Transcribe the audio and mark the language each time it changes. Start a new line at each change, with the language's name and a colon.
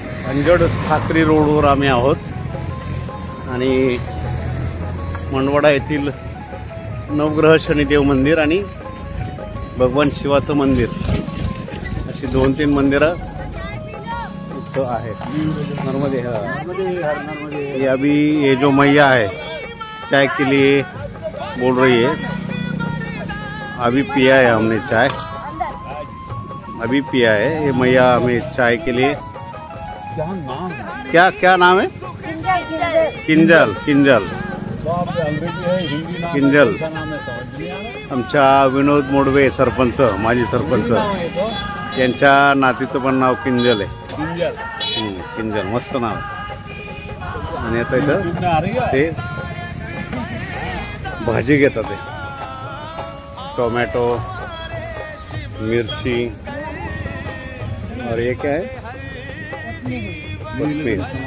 Marathi: अंजड ठाकरी रोडवर आम्ही आहोत आणि मंडवाडा येथील नवग्रह शनिदेव मंदिर आणि भगवान शिवाचं मंदिर अशी 2-3 मंदिरं इथं आहेत. नर्मदे हर.
Hindi: ये अभी ये जो मैया है चाय के लिए बोल रही है. अभी पिया है हमने चाय, अभी पिया है. ये मैया हमें चाय के लिए क्या नाम है? क्या नाम है? किंजल. किंजल बाप रे, अंग्रेजी है, हिंदी नाम है, किंजल. कौन सा नाम है समझ नहीं आ रहा.
Marathi: आमच्या विनोद मोडवे सरपंच, माजी सरपंच, नाव आहे तो यांच्या नातीचं पण नाव किंजल आहे. किंजल. किंजल मस्त नाव आहे. आणि आता इथं
Hindi: कितना आ रही है?
Marathi: ते भाजी घेतात ते टोमॅटो, मिरची
Hindi: और ये क्या है?
Marathi: कोथमीर.